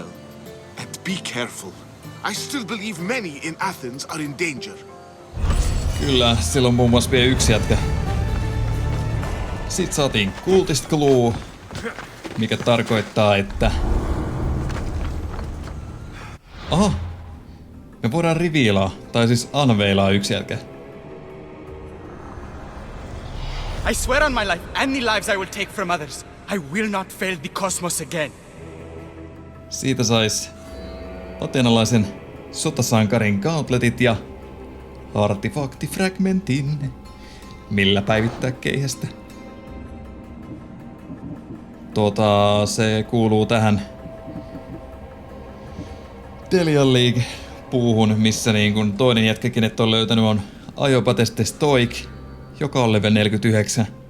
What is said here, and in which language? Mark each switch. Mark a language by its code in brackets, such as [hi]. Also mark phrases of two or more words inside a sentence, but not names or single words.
[en] And be careful. I still believe many in Athens are in danger. [fi] Kyllä, silloin muun muassa vielä yksi jätkä. Sitten saatiin Cultist Clue, mikä tarkoittaa, että... Aha! Me voidaan revealaa, tai siis unveilaa yksi jätkä. [en] I swear on my life, any lives I will take from others. I will not fail the cosmos again. [fi] Siitä sais ateenalaisen sotasankarin gauntletit ja artefaktifragmentin, millä päivittää keihästä. Se kuuluu tähän Delian League-puuhun, missä niin kun toinen jätkä, kenet on löytänyt, on Aiopateste Stoik, joka on level 49.